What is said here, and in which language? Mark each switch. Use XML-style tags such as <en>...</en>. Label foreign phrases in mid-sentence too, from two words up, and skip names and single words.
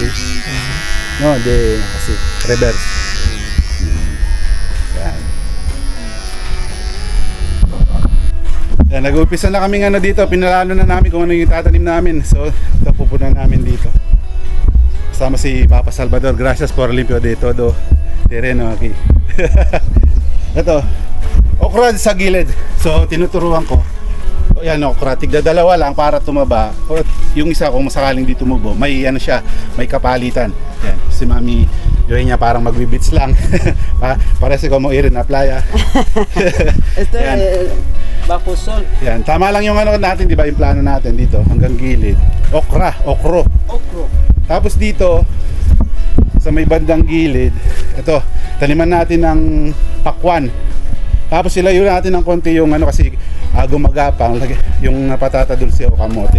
<tl>No, kasi reverse. Yan. Yan, nag-umpisa na kami dito, pinalano na namin kung ano yung tatanim namin. So, ito pupunan namin dito. Kasama si Papa Salvador.</tl> <es>Gracias por limpio de todo terreno aquí.</es> <tl>Ito, okra sa gilid. So, tinuturuan ko. O yan, okra. Tigda dalawa lang para tumaba. O, yung isa kung sakaling di tumubo, may ano siya, may kapalitan. Yan, si Mami Eugenia parang magbibits lang.</tl> <es>Parece como ir na playa. Esto</es> <tl>Yan.</tl> <es>es bajo sol.</es> <tl>Yan, tama lang yung ano natin, di ba, yung plano natin dito hanggang gilid. Okro. Okro. Tapos dito sa may bandang gilid, ito, taniman natin ng pakwan. Tapos ilayo natin ng konti yung ano kasi gumagapang yung</tl> <es>patata dulce</es> <tl>o kamote.</tl>